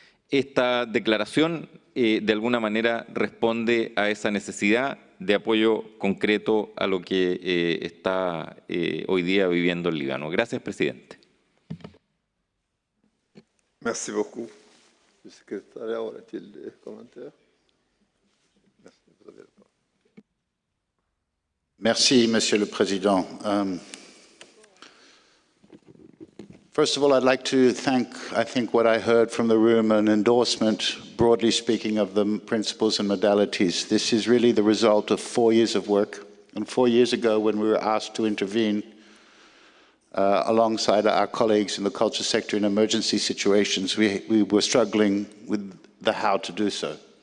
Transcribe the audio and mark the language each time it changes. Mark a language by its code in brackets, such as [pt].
[es] Esta declaración de alguna manera responde a esa necesidad de apoyo concreto a lo que está hoy día viviendo el Líbano. Gracias, presidente. [fr] Merci beaucoup. Le secrétariat aura-t-il des commentaires? Merci, vous avez la parole. Merci, Monsieur le Président. [en] First of all, I'd like to thank, I think, what I heard from the room, an endorsement, broadly speaking, of the principles and modalities. This is really the result of 4 years of work. And 4 years ago, when we were asked to intervene alongside our colleagues in the culture sector in emergency situations, we were struggling with the how to do so.